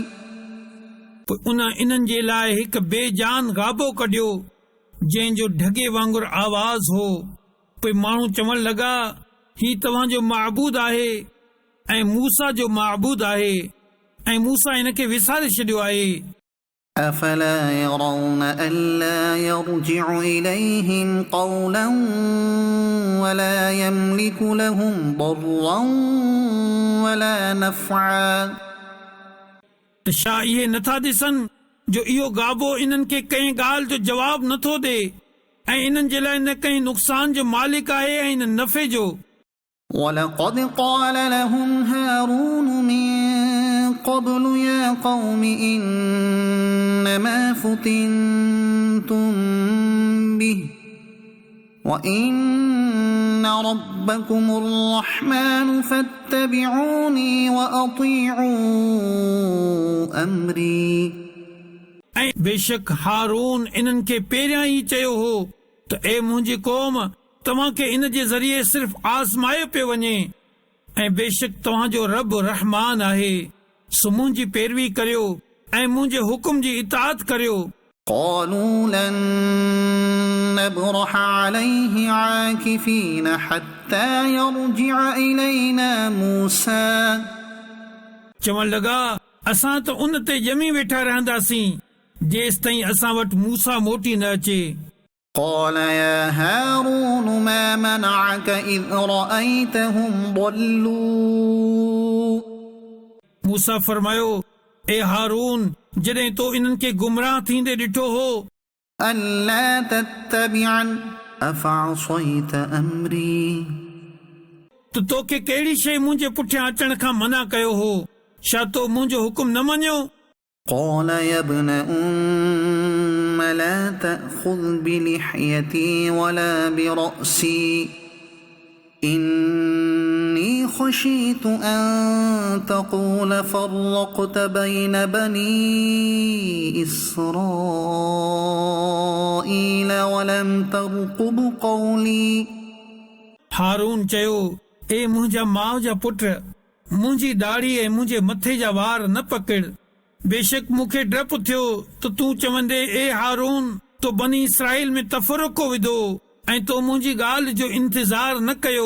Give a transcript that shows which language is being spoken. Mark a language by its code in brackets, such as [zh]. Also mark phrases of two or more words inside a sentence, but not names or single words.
[sd] इन्हनि जे लाइ हिकु बेजान गाबो कढियो जंहिंजो ढगे वांगुरु आवाज़ हो पोइ माण्हू चवण लॻा ही तव्हांजो माबूद आहे ऐं मूसा जो माबूद आहे ऐं मूसा इन खे विसारे छॾियो आहे [ar] أفلا يرون ألا يرجع إليهم قولا ولا يملك لهم ضرا ولا نفعا [sd] त छा इहे नथा ॾिसनि जो इहो गाबो इन्हनि खे कंहिं ॻाल्हि जो जवाबु नथो ॾे ऐं इन्हनि जे लाइ न कंहिं नुक़सान जो मालिक आहे ऐं न नफ़े जो [ar] ولقد قال لهم هارون من قبل يا قوم إنما فتنتم به وإن ربكم الرحمن فاتبعوني وأطيعوا أمري [sd] ऐं बेशक हारून इन्हनि खे पहिरियां ई चयो हो त ए मुंहिंजी क़ौम तव्हां खे इन जे ज़रिए सिर्फ़ आज़मायो पियो वञे ऐं बेशक तव्हांजो रब रहमान आहे सो मुंहिंजी पैरवी करियो ऐं मुंहिंजे हुकुम जी इताअत करियो [ar] قالوا لن نبرح عليه عاكفين حتى يرجع إلينا موسى [sd] चवण लॻा असां त उन ते ॼमी वेठा रहंदासीं जेसि ताईं असां वटि मूसा मोटी न अचे [ar] قال يا هارون ما منعك إذ رأيتهم ضلوا [sd] मूसा फरमायो ए हारून जॾहिं तो इन्हनि खे गुमराह थींदे ॾिठो हो [ar] ألا تتبعن أفعصيت أمري [sd] त तोखे कहिड़ी शइ मुंहिंजे पुठियां अचण खां मना कयो हो छा तो मुंहिंजो हुकुम न मञियो [ar] قال يا ابن أم لا تأخذ بلحيتي ولا برأسي إني خشيت أن تقول فرقت بين بني إسرائيل ولم ترقب قولي [sd] हारून चयो ए मुंहिंजा माउ जा पुट मुंहिंजी दाढ़ी ऐं मुंहिंजे मथे जा वार न पकड़ बेशक मूंखे डपु थियो त तूं चवंदे ए हारून तो बनी इसराइल में तफ़रुक़ो विधो ऐं तो मुंहिंजी ॻाल्हि जो इंतज़ार न कयो